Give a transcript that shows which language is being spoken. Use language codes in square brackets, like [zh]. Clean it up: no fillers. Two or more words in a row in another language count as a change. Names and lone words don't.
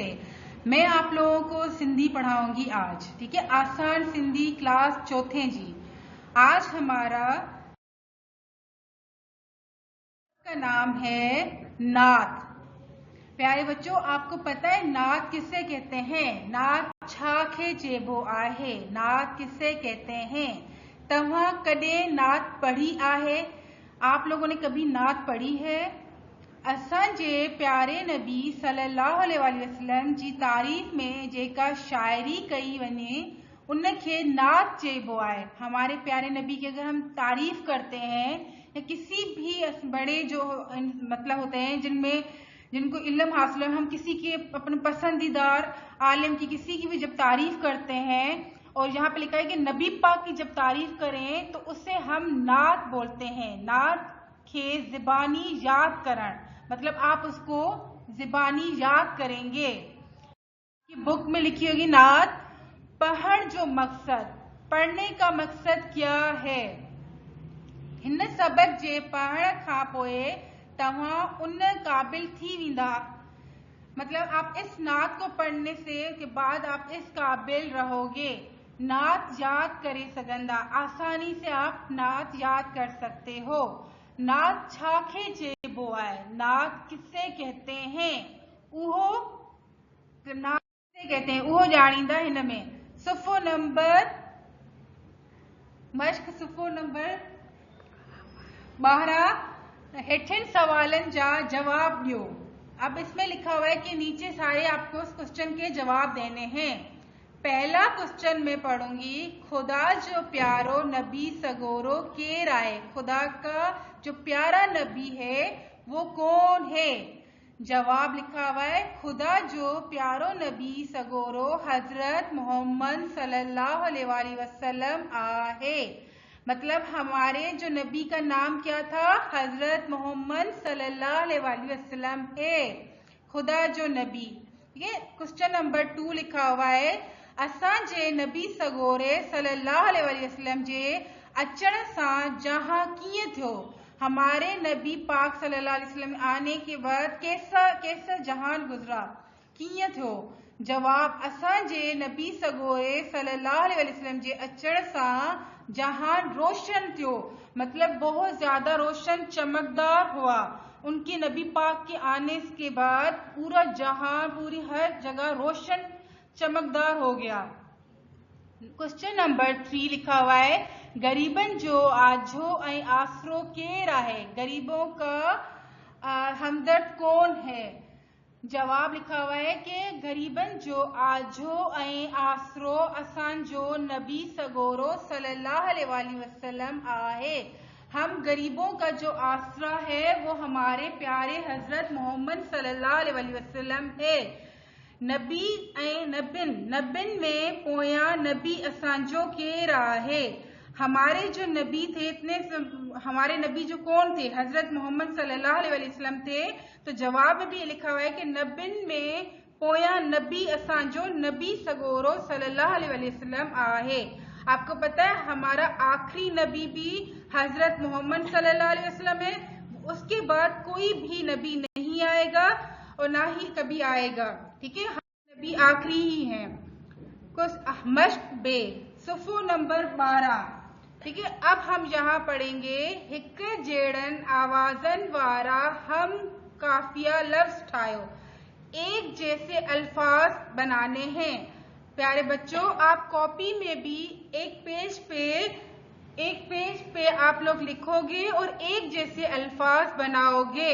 [hi] मैं आप लोगों को सिंधी पढ़ाऊंगी आज, ठीक है? [sd] आसान सिंधी क्लास चौथे जी। [hi] आज हमारा का नाम है नात। प्यारे बच्चों, आपको पता है नात किससे कहते हैं? [sd] नात छाखे चेबो आहे। [hi] नात किससे कहते हैं? [sd] तव्हां कॾहिं नात पढ़ी आहे? [hi] आप लोगों ने कभी नात पढ़ी है? [sd] असांजे प्यारे नबी [ar] صلى الله عليه وسلم [sd] जी तारीफ़ में जेका शायरी कई वञे उनखे नात चइबो आहे। [hi] हमारे प्यारे नबी की अगर हम तारीफ करते हैं या किसी भी बड़े जो मतलब होते हैं जिनको इल्म हासिल है, हम किसी के अपने पसंदीदार आलिम की किसी की भी जब तारीफ करते हैं और यहाँ पे लिखा है कि नबी पाक की जब तारीफ करें तो उसे हम नात बोलते हैं। [sd] नात के ज़बानी याद करण, [hi] मतलब आप उसको ज़बानी याद करेंगे। बुक में लिखी होगी [sd] नात पढ़ण जो मकसद। [hi] पढ़ने का मकसद क्या है? [sd] हिन सबक जे पढ़ण खां पोइ तव्हां उन काबिल थी वेंदा, [hi] मतलब आप इस नात को पढ़ने से के बाद आप इस काबिल रहोगे। [sd] नात याद करे सगंदा, [hi] आसानी से आप नात याद कर सकते हो। [sd] नात छाखे चइबो आहे। [hi] नात किससे कहते हैं? [sd] उहो [hi] नात किससे कहते हैं [sd] उहो ॼाणींदा हिन में। सुफ़ो नंबर मश्क सुफ़ो नंबर 12 हेठिन सवालन जा जवाब दियो। [hi] अब इसमें लिखा हुआ है कि नीचे सारे आपको उस क्वेश्चन के जवाब देने हैं। पहला क्वेश्चन मैं पढ़ूंगी, [sd] खुदा जो प्यारो नबी सगोरो केर आए? [hi] खुदा का जो प्यारा नबी है वो कौन है? जवाब लिखा हुआ है [sd] खुदा जो प्यारो नबी सगोरो हजरत मोहम्मद [ar] صلى الله عليه وسلم [sd] आहे। [hi] मतलब हमारे जो नबी का नाम क्या था? हजरत मोहम्मद [ar] صلى الله عليه وسلم [hi] है। [sd] खुदा जो नबी, [hi] ठीक है। क्वेश्चन नंबर 2 लिखा हुआ है [sd] असांजे नबी सगोरे [ar] صلى الله عليه وسلم [sd] जे अचण सां जहां कीअं थियो? [hi] हमारे नबी पाक [ar] صلى الله عليه وسلم [hi] आने के बाद कैसा जहान गुजरा, [sd] कीअं थियो? जवाब असांजे नबी सगोरे [ar] صلى الله عليه وسلم [sd] जे अचण सां जहान रोशन थियो, [hi] मतलब बहुत ज्यादा रोशन चमकदार हुआ। उनके नबी पाक के आने के बाद पूरा जहां, पूरी हर जगह रोशन चमकदार हो गया। क्वेश्चन नंबर 3 लिखा हुआ है [sd] गरीबन जो आझो ऐं आसरो केर आहे? [hi] गरीबों का हमदर्द कौन है? जवाब लिखा हुआ है कि [sd] गरीबन जो आझो ऐं आसरो असांजो नबी सगोरो [ar] صلى الله عليه وسلم [sd] आहे। [hi] हम गरीबों का जो आसरा है वो हमारे प्यारे हजरत मोहम्मद [ar] صلى الله عليه وسلم [hi] है। [sd] नबी ऐं नबिन में पोयां नबी असांजो केर आहे? [hi] हमारे जो नबी थे हमारे नबी जो कौन थे? हजरत मोहम्मद [ar] صلى الله عليه وسلم [hi] थे। तो जवाब में भी लिखा हुआ है कि [sd] नबिन में पोयां नबी असांजो नबी सगोरो [ar] صلى الله عليه وسلم [hi] आहे। आपको पता है हमारा आखिरी नबी भी हजरत मोहम्मद [ar] صلى الله عليه وسلم [hi] है। उसके बाद कोई भी नबी नहीं आएगा और ना ही कभी आएगा, ठीक है। नबी आखिरी ही है। [sd] मश्क बे सुफ़ो नंबर 12, [hi] ठीक है। अब हम यहाँ पढ़ेंगे [sd] हिक जेड़न आवाजन वारा हम काफिया लफ्ज ठायो। [hi] एक जैसे अल्फाज बनाने हैं। प्यारे बच्चों, आप कॉपी में भी एक पेज पे आप लोग लिखोगे और एक जैसे अल्फाज बनाओगे।